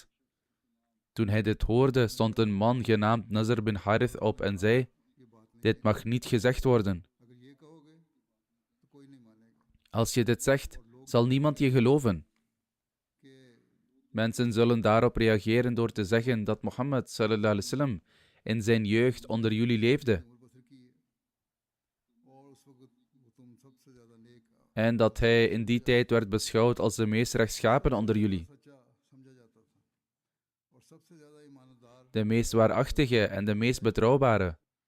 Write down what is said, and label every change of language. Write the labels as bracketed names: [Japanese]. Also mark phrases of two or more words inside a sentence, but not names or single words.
[Dutch] Toen hij dit hoorde, stond een man genaamd Nazr bin Harith op en zei: dit mag niet gezegd worden. Als je dit zegt, zal niemand je geloven. Mensen zullen daarop reageren door te zeggen dat Mohammed [Arabic] صلى الله عليه وسلم [Dutch] in zijn jeugd onder jullie leefde. En dat hij in die tijd werd beschouwd als de meest rechtschapen onder jullie. De meest waarachtige en de meest betrouwbare.